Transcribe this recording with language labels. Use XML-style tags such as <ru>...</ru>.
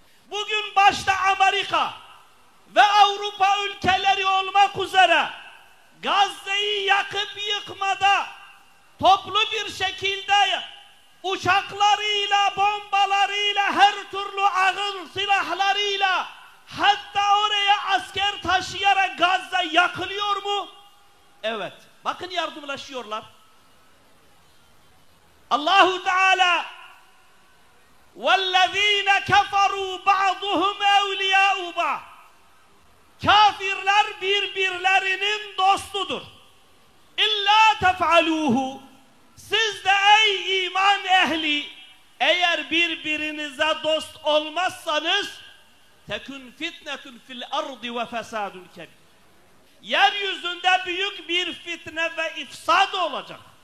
<tr>Bugün başta Amerika ve Avrupa ülkeleri olmak üzere Gazze'yi yakıp yıkmada toplu bir şekilde uçaklarıyla, bombalarıyla, her türlü ağır silahlarıyla, hatta oraya asker taşıyarak Gazze yakılıyor mu? Evet. Bakın yardımlaşıyorlar.</tr> <ar>Allahu Teala وَالَّذ۪ينَ كَفَرُوا بَعْضُهُمْ اَوْلِيَاءُ بَعْضٍ.</ar> <tr>Kafirler birbirlerinin dostudur.</tr> <ar>İlla tef'aluhu.</ar> <tr>Siz de ey iman ehli, eğer birbirinize dost olmazsanız</tr> <ar>tekun fitnetun fil ardi ve fesadun kebir.</ar> <tr>Yeryüzünde büyük bir fitne ve ifsad olacak.</tr>